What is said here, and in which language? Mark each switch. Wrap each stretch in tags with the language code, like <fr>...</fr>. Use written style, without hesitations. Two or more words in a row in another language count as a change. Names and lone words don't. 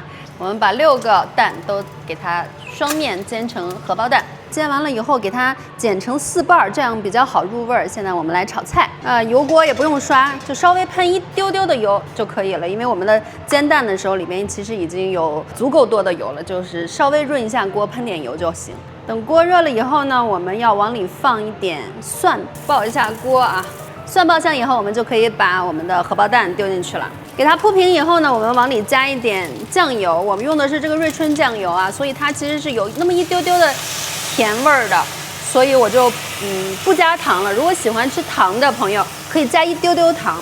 <zh>我们把6个蛋都给它双面煎成荷包蛋，煎完了以后给它剪成4瓣，这样比较好入味儿。现在我们来炒菜，油锅也不用刷，就稍微喷一丢丢的油就可以了，因为我们的煎蛋的时候里面其實已經有足夠多的油了，就是稍微潤一下鍋，噴點油就行。等鍋熱了以後呢，我們要往裡放一點蒜，爆一下鍋啊。蒜爆香以後，我們就可以把我們的荷包蛋丟進去了。給它鋪平以後呢，我們往裡加一點醬油，我們用的是這個瑞春醬油啊，所以它其實是有那麼一丟丟的甜味兒的，所以我就不加糖了。如果喜歡吃糖的朋友，可以加一丟丟糖。</zh>